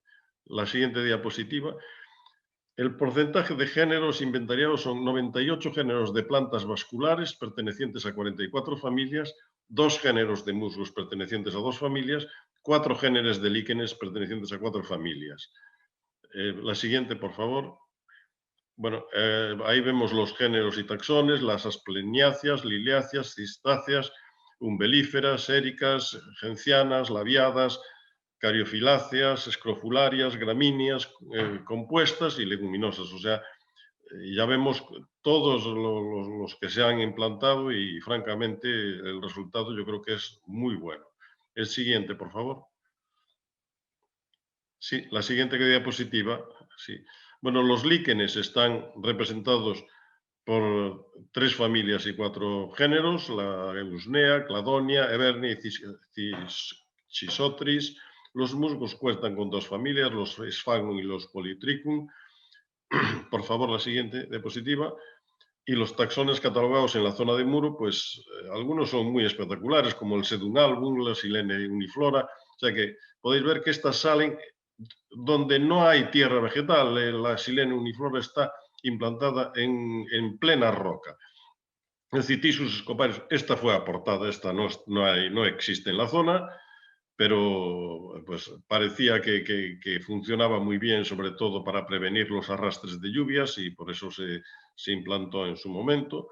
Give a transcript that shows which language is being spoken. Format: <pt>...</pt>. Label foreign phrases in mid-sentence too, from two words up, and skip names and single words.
<es>La siguiente diapositiva. El porcentaje de géneros inventariados son 98 géneros de plantas vasculares pertenecientes a 44 familias, 2 géneros de musgos pertenecientes a 2 familias, 4 géneros de líquenes pertenecientes a 4 familias. La siguiente, por favor. Bueno, ahí vemos los géneros y taxones, las aspleniáceas, liliáceas, cistáceas, umbelíferas, éricas, gencianas, labiadas, cariofiláceas, escrofularias, gramíneas, compuestas y leguminosas. O sea, ya vemos todos los que se han implantado y francamente el resultado yo creo que es muy bueno. El siguiente, por favor. Sí, la siguiente diapositiva. Sí. Bueno, los líquenes están representados por 3 familias y 4 géneros, la Eusnea, Cladonia, Evernia y Chisotris. Los musgos cuentan con 2 familias, los Sphagnum y los Polytrichum. Por favor, la siguiente diapositiva. Y los taxones catalogados en la zona de Muro, pues algunos son muy espectaculares, como el Sedum album, la Silene uniflora. O sea que podéis ver que estas salen donde no hay tierra vegetal. La Silene uniflora está implantada en plena roca. El Cytisus scoparius, esta fue aportada, esta no existe en la zona, pero pues parecía que funcionaba muy bien, sobre todo para prevenir los arrastres de lluvias, y por eso se implantó en su momento.</es>